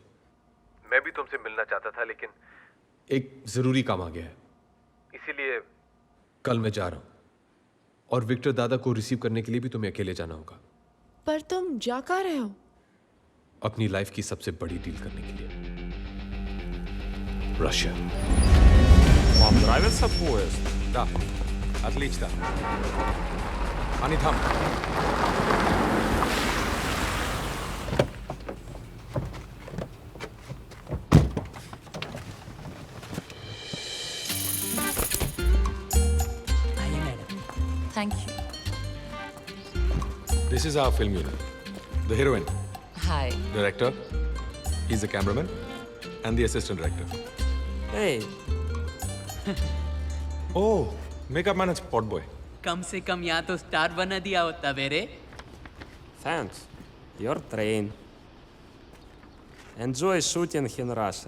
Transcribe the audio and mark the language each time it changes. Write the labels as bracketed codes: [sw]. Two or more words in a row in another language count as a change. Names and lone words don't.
[hi] मैं भी तुमसे मिलना चाहता था, लेकिन एक जरूरी काम आ गया है, इसीलिए कल मैं जा रहा हूं। और विक्टर दादा को रिसीव करने के लिए भी तुम्हें अकेले जाना होगा। पर तुम जा कहाँ रहे हो? अपनी लाइफ की सबसे बड़ी डील करने के लिए, रशिया। [ru] Вам нравится поезд? Да. Отлично. Они там. [hi] आइए मैडम। [en] Thank you. This is our film unit. The heroine, हाय। director, he's the cameraman, and the assistant director. Hey, Oh, makeup man and spot boy. [hi] कम से कम यहाँ तो स्टार बना दिया होता मेरे। [en] Thanks. Your train. Enjoy shooting in Russia.